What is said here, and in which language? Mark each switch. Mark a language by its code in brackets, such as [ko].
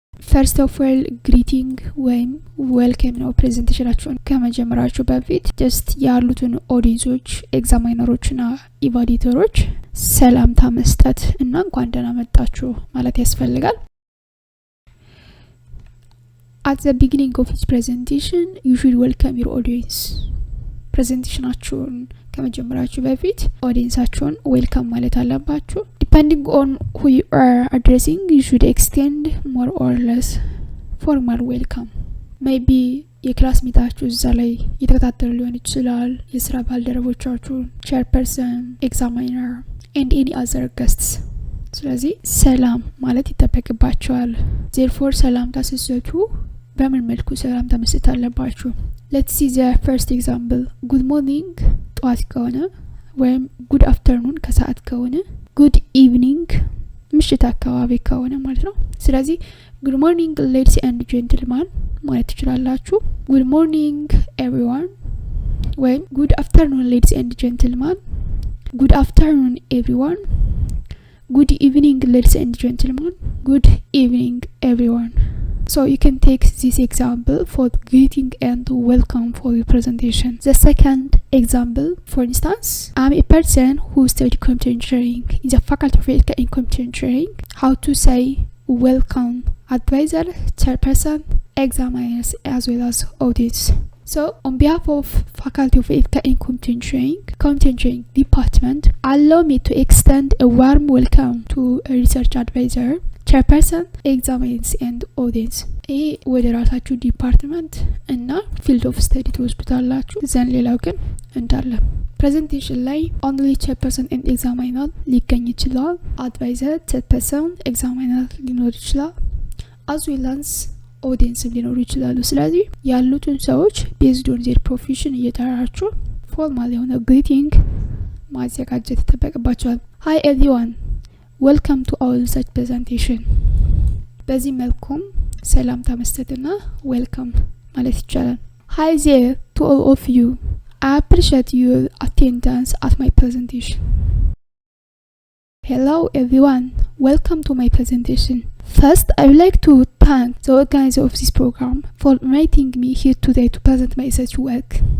[am] ፈርስት ኦፍ ኦል ግሪቲንግ ወይም ዌልካም ነው። ፕሬዘንቴሽናችሁን ከመጀመራችሁ በፊት ጀስት ያሉትን ኦዲየንሶች ኤግዛማይነሮችና ኢቫሉዌተሮች ሰላምታ መስጠት እና እንኳን ደህና መጣችሁ ማለት ያስፈልጋል። [en] At the beginning of each presentation, you should welcome your audience. [am] ፕሬዘንቴሽናችሁን ከመጀመራችሁ በፊት ኦዲየንሳችሁን ዌልካም ማለት አለባችሁ። [en] Depending on who you are addressing, you should extend more or less formal welcome. [am] Maybe የክላስ ሜታችሁ እዛ ላይ የተከታተሉ ሊሆን ይችላል፣ የስራ ባልደረቦቻችሁ፣ [en] chairperson, examiner and any other guests. [am] ስለዚህ ሰላም ማለት ይጠበቅባችኋል። therefore ሰላምታ ስትሰጡ በምን መልኩ ሰላምታ መስጠት አለባችሁ? [en] Let's see the first example. Good morning [am] ጠዋት ከሆነ ወይም [en] good afternoon [am] ከሰዓት ከሆነ [en] good evening [am] ምሽት አካባቢ ከሆነ ማለት ነው። ስለዚህ [en] good morning ladies and gentlemen [am] ማለት ትችላላችሁ። [en] good morning everyone ወይም good afternoon ladies and gentlemen, good afternoon everyone, good evening ladies and gentlemen, good evening everyone. So you can take this example for greeting and welcome for your presentation. The second example, for instance, I'm a person who studied computer engineering in the faculty of computer engineering. How to say welcome advisor, chairperson, examiners as well as audience. So on behalf of faculty of computer engineering department, allow me to extend a warm welcome to a research advisor, chairperson, examiners and audience. [am] ይህ ወደ ራሳችሁ ዲፓርትመንት እና ፊልድ ኦፍ ስተዲ ትወስዱታላችሁ። ዘን ሌላው ግን እንዳለ ፕሬዘንቴሽን ላይ ኦንሊ chairperson and examiner ሊገኝ ይችላል። አድቫይዘር፣ chairperson፣ examiner ሊኖር ይችላል። [en] as well as audience [am] ሊኖሩ ይችላሉ። ስለዚህ ያሉትን ሰዎች [en] based on their profession [am] እየጠራችሁ ፎርማል የሆነ ግሪቲንግ ማዘጋጀት ይጠበቅባችኋል። [en] hi everyone, welcome to our research presentation. [am] በዚህ መልኩም ሰላምታ መስጠትና ዌልካም ማለት ይቻላል። [en] hi there to all of you, I appreciate your attendance at my presentation. hello everyone, welcome to my presentation. First, I would like to thank the organizer of this program for inviting me here today to present my research work.